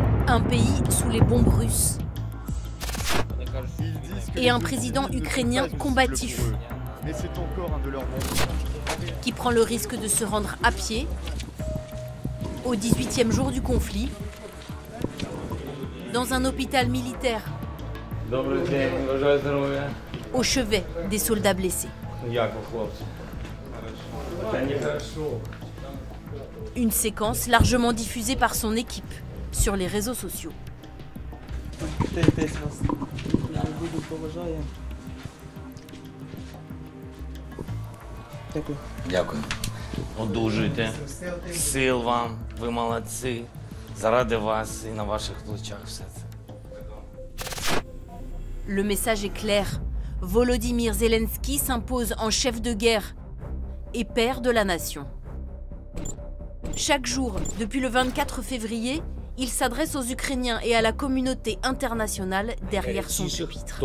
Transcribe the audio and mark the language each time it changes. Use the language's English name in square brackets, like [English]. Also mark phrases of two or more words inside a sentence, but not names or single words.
[French] Un pays sous les bombes russes. Et un président ukrainien combatif qui prend le risque de se rendre à pied au 18e jour du conflit dans un hôpital militaire au chevet des soldats blessés. Une séquence largement diffusée par son équipe sur les réseaux sociaux. [Ukrainian] Дякую. Одужуйте. Сил вам. Ви молодці. Заради вас і на ваших плечах все це. [French] Le message est clair. Volodymyr Zelensky s'impose en chef de guerre et père de la nation. Chaque jour, depuis le 24 février, il s'adresse aux Ukrainiens et à la communauté internationale derrière son pupitre.